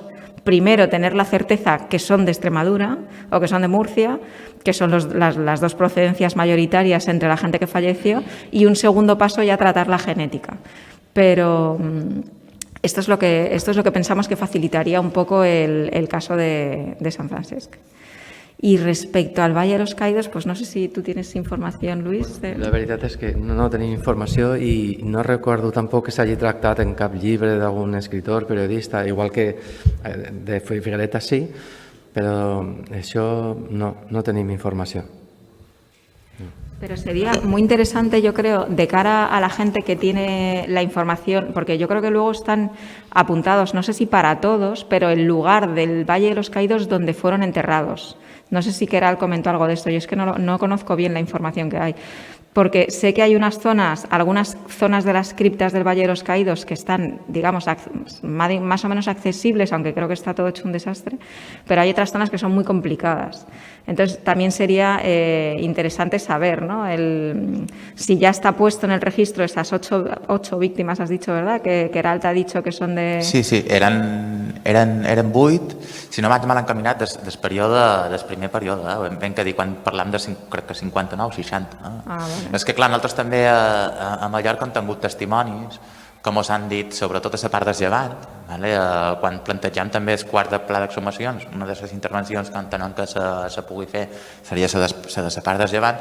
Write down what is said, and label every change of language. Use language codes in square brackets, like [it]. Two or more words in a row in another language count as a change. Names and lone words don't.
[es] Primero, tener la certeza que son de Extremadura o que son de Murcia, que son las dos procedencias mayoritarias entre la gente que falleció, y un segundo paso ya tratar la genética. Pero esto es lo que pensamos que facilitaría un poco el caso de San Francesc. [ca] I respecte al Valle de los Caídos, pues no sé si tu tienes informació, Luis. La veritat és que no tenim informació i no recordo tampoc que s'hagi tractat en cap llibre d'algun escritor, periodista, igual que de Figuereta sí, però això no tenim informació. [es] Pero sería muy interesante, yo creo, de cara a la gente que tiene la información, porque yo creo que luego están apuntados, no sé si para todos, pero el lugar del Valle de los Caídos donde fueron enterrados. No sé si Queralt comentó algo de esto, yo es que no conozco bien la información que hay, porque sé que hay algunas zonas de las criptas del Valle de los Caídos que están, digamos, más o menos accesibles, aunque creo que está todo hecho un desastre, pero hay otras zonas que son muy complicadas. Entonces, también sería interesante saber, ¿no?, si ya está puesto en el registro esas ocho víctimas, has dicho, ¿verdad?, que Queralt ha dicho que son de... [ca] Sí, eren eren 8, si no vaig mal encaminat del primer període, ben que dir, quan parlam de, crec que 59, 60. Vale. És que, clar, nosaltres també a Mallorca hem tingut testimonis, com us han dit, sobretot a la part del llevant, quan plantegem també el quart de pla d'exhumacions, una de les intervencions que entenem que se pugui fer seria la de la part del llevant.